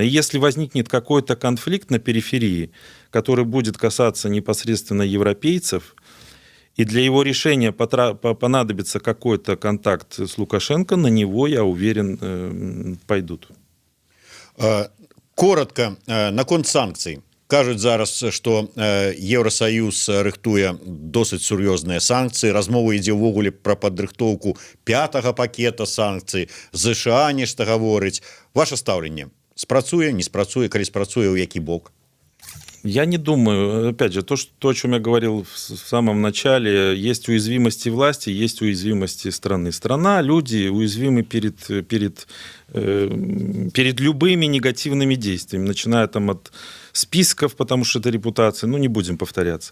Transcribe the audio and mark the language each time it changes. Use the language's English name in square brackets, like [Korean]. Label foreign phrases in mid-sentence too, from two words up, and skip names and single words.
[Russian] И если возникнет какой-то конфликт на периферии, который будет касаться непосредственно европейцев, и для его решения понадобится какой-то контакт с Лукашенко, на него, я уверен, пойдут. Коротко, наконт санкций. [Belarusian] Кажуць зараз, што Еўрасаюз рыхтуе досыць сур'ёзныя санкцыі. Размова ідзе ўвогуле пра падрыхтоўку 5-го пакета санкцый. ЗША нешта гаворыць. Ваше стаўленне спрацуе, не спрацуе, калі спрацуе, ў які бок? [Russian] Я не думаю. Опять же, то, о чем я говорил в самом начале, есть уязвимости власти, есть уязвимости страны. Страна, люди уязвимы перед любыми негативными действиями, начиная там от списков, потому что это репутация, не будем повторяться.